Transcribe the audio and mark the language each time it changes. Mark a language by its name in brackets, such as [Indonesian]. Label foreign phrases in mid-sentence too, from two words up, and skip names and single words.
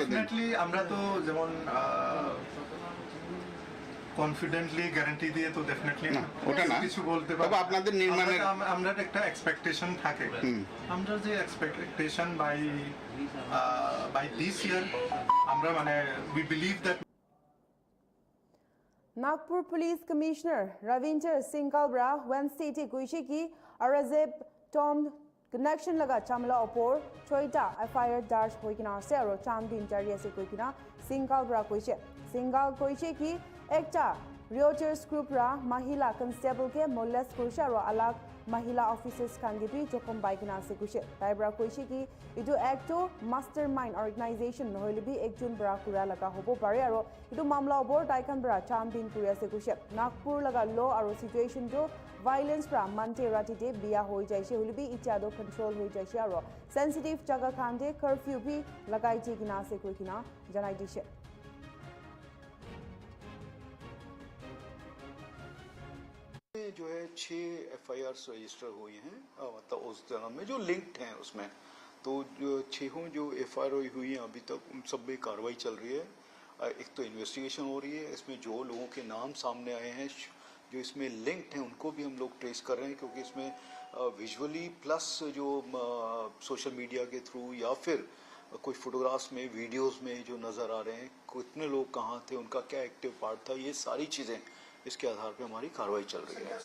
[Bangla] ডেফিনেটলি আমরা তো যেমন কনফিডেন্টলি গ্যারান্টি দিয়ে তো ডেফিনেটলি ওটা না কিছু বলতে তবে আপনাদের নির্মাণের আমরা একটা এক্সপেকটেশন থাকে, আমরা যে এক্সপেকটেশন [English] by this year [Bangla] আমরা মানে [English] we believe that. [Naga Pidgin] Nagpur [English] Police Commissioner [Naga Pidgin] Ravinder Singh Kalbra Wednesday te kuishi ki Arazeb Tom connection laga chamla opor choita FIR darj hoikina se aro chambin jari ase koikina Singh Kalbra kuishi Singal kuishi ki ekta Reuters group ra mahila constable ke molest kuishi aro alag mahila officers kangibi jokom baikina ase kuishi taibra kuishi ki idu ekto [English] mastermind organization [Naga Pidgin] noholibi ekjun bra kura laga hobo pare aro idu mamla obor taikan bra chambin kuri ase kuishi Nagpur laga law aro situation to violence pra mante rati de biya hoi jaise holibi ichado control hoi jaise aro sensitive jaga khande curfew bhi lagai je kina ase koikina janai dishe [Hindi] जो है 6 [English] FIRs register [Hindi] हुई हैं, मतलब उस तरह में जो लिंक्ड हैं उसमें, तो जो 6 जो FIR हुई हैं अभी तक उन सब में कार्रवाई चल रही है। एक तो इन्वेस्टिगेशन हो रही है, इसमें जो लोगों के नाम सामने आए हैं जो इसमें लिंक्ड हैं उनको भी हम लोग ट्रेस कर रहे हैं, क्योंकि इसमें [English] visually plus [Hindi] जो [English] social media [Hindi] के थ्रू या फिर कोई फोटोग्राफ्स में वीडियोस में जो नज़र आ रहे हैं, कितने लोग कहाँ थे, उनका क्या [English] active part [Hindi] था, ये सारी चीज़ें इसके आधार पे हमारी कार्रवाई चल रही है।